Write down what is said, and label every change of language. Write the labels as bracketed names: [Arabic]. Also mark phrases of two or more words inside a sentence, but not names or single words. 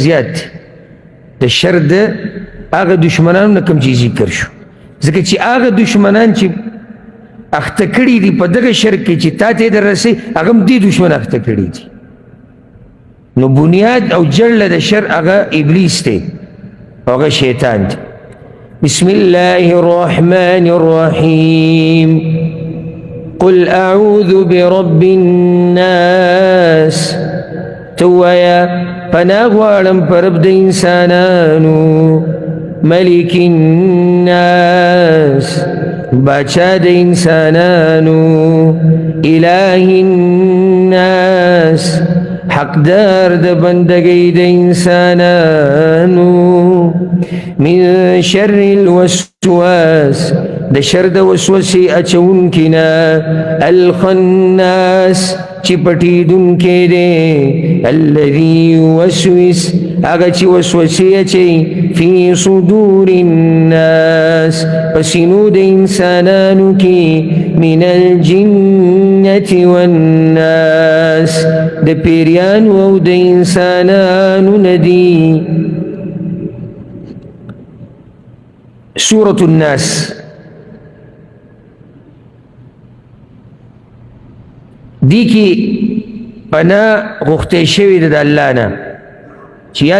[Pashto] زیات دی د شر د هغه دشمنانو نه کوم چې ذکر شو ځکه چې هغه دشمنان چې اخته کړي دي په دغه شر کې چې تا ته یې در رسوي هغه هم دې دشمن اخته کړي دي نو بنیاد او جړله د شر هغه ابلیس دی او هغه شیطان دی [Arabic] بسم الله الرحمن الرحیم قل اعوذ برب الناس [Pashto] توایا پناه غواړم په رب د انسانانو ملک الناس باچا د انسانانو [Arabic] اله الناس [Pashto] حقدار د بندګۍ د انسانانو [Arabic] من شر الوسواس [Pashto] د شر د وسوسې اچونکي نه الخناس چې پټېدونکی دی [Arabic] الذي يوسوس [Pashto] هغه چې وسوسې اچوي [Arabic] فی صدور الناس [Pashto] په سینو د انسانانو کې [Arabic] من الجنة والناس [Pashto] د پیریانو او د انسانانو نه دي سورة الناس دی کی پناه غوښتی شوې ده د الله نه چې یا